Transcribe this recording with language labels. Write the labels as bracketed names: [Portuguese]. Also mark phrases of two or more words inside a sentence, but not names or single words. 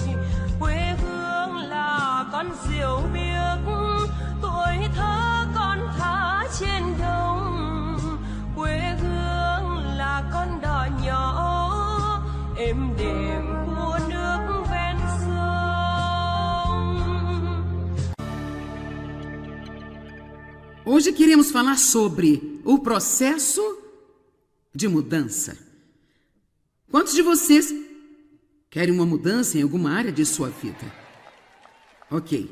[Vietnamese] Quê hương là con diều biếc, tuổi thơ con thả trên đồng. Quê hương là con đò nhỏ êm đềm của nước ven sông. [Portuguese] Hoje queremos falar sobre o processo de mudança. Quantos de vocês querem uma mudança em alguma área de sua vida? Ok.